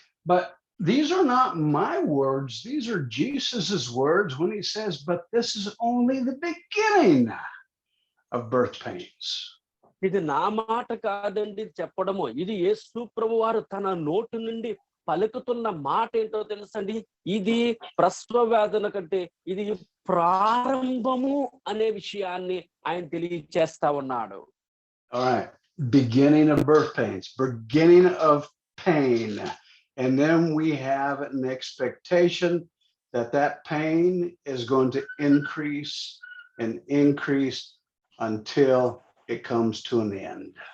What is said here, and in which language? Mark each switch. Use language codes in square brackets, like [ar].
[en] But these are not my words. These are Jesus's words when he says, but this is only the beginning of birth pains. [te] ఇది నా మాట కాదండి చెప్పడము, ఇది యేసు ప్రభువు వారు తన నోటి నుండి పలుకుతున్న మాట ఏంటో తెలుసండి, ఇది ప్రసవ వేదన కంటే ఇది ప్రారంభము అనే విషయాన్ని ఆయన తెలియచేస్తా ఉన్నాడు. [en] All right, beginning of birth pains, beginning of pain. And then we have an expectation that that pain is going to increase and increase until it comes to an end.